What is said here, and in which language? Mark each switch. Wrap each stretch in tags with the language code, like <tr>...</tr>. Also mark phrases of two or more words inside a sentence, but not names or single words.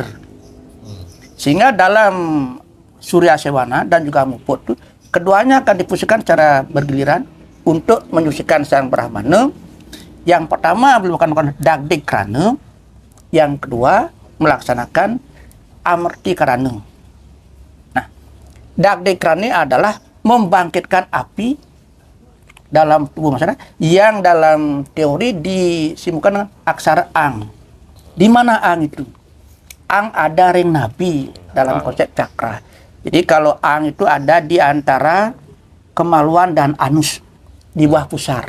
<id>Sehingga dalam Surya Sewana dan juga Muput itu, keduanya akan difungsikan secara bergiliran untuk menyucikan sang Brahmana. Yang pertama melakukan dagdik krana, yang kedua melaksanakan amerti krana. Nah, dagdik krana adalah membangkitkan api dalam tubuh masyarakat yang dalam teori disimpulkan dengan aksara ang. Di mana ang itu? Ang ada ring nabi dalam konsep cakra. Jadi kalau ang itu ada di antara kemaluan dan anus di bawah pusar.</id>